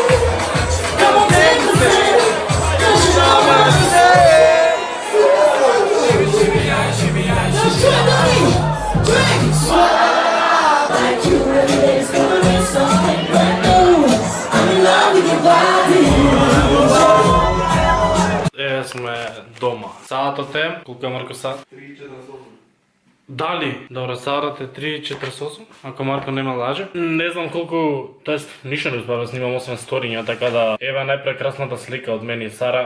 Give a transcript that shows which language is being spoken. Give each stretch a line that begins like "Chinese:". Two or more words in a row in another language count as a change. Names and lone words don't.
English: Come on, take a sip, 'cause you know what I'm saying. Just try to be, drink, swallow. Like you really is gonna be something brand new. I'm in love with your body.
Macedonian: Сме дома. Саатот е, колку е Марко саат? 3:48. Дали? Добро, саатот е 3:48, ако Марко нема лаже. Не знам колку, тоест ништо не успеав да снимам освен сториња, така да еве најпрекрасната слика од мене и Сара.